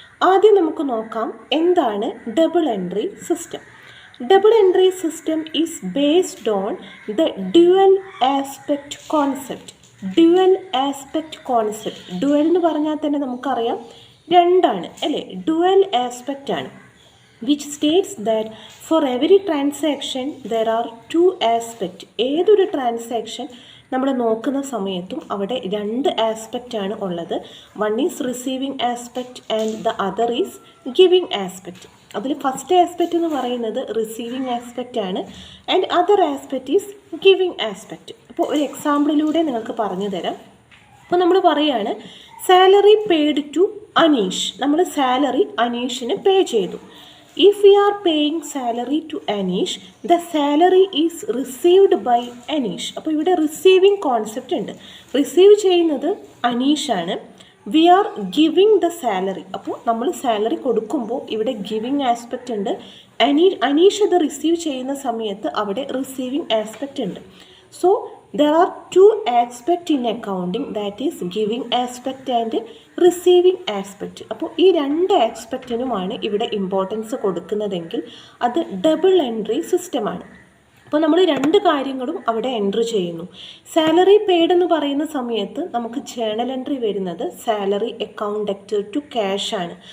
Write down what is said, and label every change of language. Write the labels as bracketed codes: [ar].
[ml] ആദ്യം നമുക്ക് നോക്കാം എന്താണ് double entry system. [en] Double entry system is based on the dual aspect concept. [ml] Dual aspect concept. Dual എന്ന് പറഞ്ഞാൽ തന്നെ നമുക്കറിയാം രണ്ടാണ് അല്ലേ, ഡ്യുവൽ ആസ്പെക്റ്റ് ആണ്. [en] which states that for every transaction there are two aspects. [ml] ഏതൊരു ട്രാൻസാക്ഷൻ നമ്മൾ നോക്കുന്ന സമയത്തും അവിടെ രണ്ട് ആസ്പെക്റ്റ് ആണ് ഉള്ളത്. [en] One is receiving aspect and the other is giving aspect. [ml] അതിൽ ഫസ്റ്റ് ആസ്പെക്റ്റ് എന്ന് പറയുന്നത് റിസീവിങ് ആസ്പെക്റ്റ് ആണ് [en] And other aspect is giving aspect. [ml] അപ്പോൾ ഒരു എക്സാമ്പിളിലൂടെ നിങ്ങൾക്ക് പറഞ്ഞു തരാം. അപ്പോൾ നമ്മൾ പറയുകയാണ് [en] Salary paid to Aneesh. [ml] നമ്മൾ സാലറി അനീഷിന് പേ ചെയ്തു. [en] If we are paying salary to Anish, the salary is received by Anish. [ml] അപ്പോൾ ഇവിടെ റിസീവിങ് കോൺസെപ്റ്റ് ഉണ്ട്. റിസീവ് ചെയ്യുന്നത് അനീഷാണ്. [en] We are giving the salary. [ml] അപ്പോൾ നമ്മൾ സാലറി കൊടുക്കുമ്പോൾ ഇവിടെ ഗിവിങ് ആസ്പെക്റ്റ് ഉണ്ട്. അനീഷ് അത് റിസീവ് ചെയ്യുന്ന സമയത്ത് അവിടെ റിസീവിങ് ആസ്പെക്റ്റ് ഉണ്ട്. [en] So there are two aspects in accounting, that is giving aspect and receiving aspect. [ml] അപ്പോൾ ഈ രണ്ട് ആസ്പെക്റ്റിനുമാണ് ഇവിടെ ഇമ്പോർട്ടൻസ് കൊടുക്കുന്നതെങ്കിൽ അത് ഡബിൾ എൻട്രി സിസ്റ്റമാണ്. അപ്പോൾ നമ്മൾ രണ്ട് കാര്യങ്ങളും അവിടെ എൻട്രി ചെയ്യുന്നു. സാലറി പെയ്ഡ് എന്ന് പറയുന്ന സമയത്ത് നമുക്ക് ജേണൽ എൻട്രി വരുന്നത് salary account debtor to cash ആണ്.